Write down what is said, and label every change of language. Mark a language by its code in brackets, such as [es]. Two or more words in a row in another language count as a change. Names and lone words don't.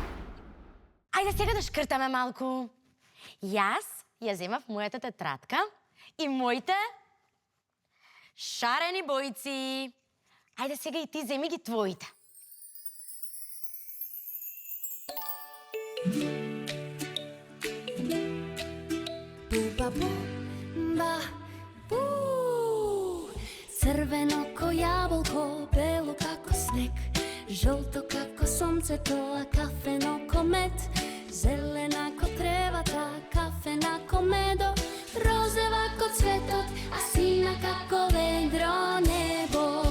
[mk] Ајде сега да шкртаме малку. Јас ја земав мојата тетрадка и моите шарени бојци. Ајде сега и ти земи ги твоите. Буба-бу-ба-бу. Црвено ко јаболко, бело како снег, жолто како сонцето, а кафено ко мед, зелена ко тревата, кафена ко медо, розева ко цветот, а сина како ведро небо.